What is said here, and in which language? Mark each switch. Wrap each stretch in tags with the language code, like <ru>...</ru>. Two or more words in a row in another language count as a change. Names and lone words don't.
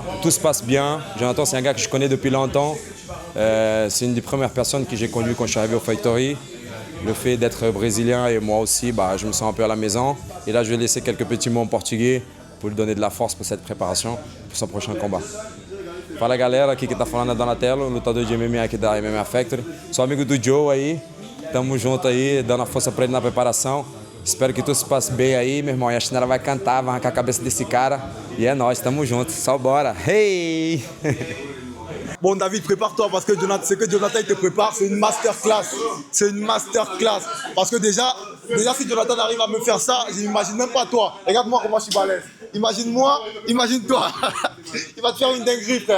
<fr>Tout se passe bien. Jonathan, c'est un gars que je connais depuis longtemps. C'est une des premières personnes que j'ai connues quand je suis arrivé au Factory. Le fait d'être brésilien et moi aussi, je me sens un peu à la maison. Et là, je vais laisser quelques petits mots en portugais pour lui donner de la force pour cette préparation, pour son prochain combat.</fr> <pt>Fala galera, aqui que tá falando é Donatello, lutador de MMA aqui da MMA Factory. Sou amigo do Joe aí, tamo junto aí, dando a força pra ele na preparação. Espero que tudo se passe bem aí, meu irmão. E a chinela vai cantar, vai arrancar a cabeça desse cara. E é nóis, tamo junto. Só bora. Hey!</pt> <fr>Bon, David, prépare-toi parce que ce que Jonathan te prépare, c'est une masterclass. C'est une masterclass. Parce que déjà si Jonathan arrive à me faire ça, je n'imagine même pas toi. Regarde-moi comment je suis balèze. Imagine-moi, imagine-toi. Il va te faire une dinguerie, frère.</fr>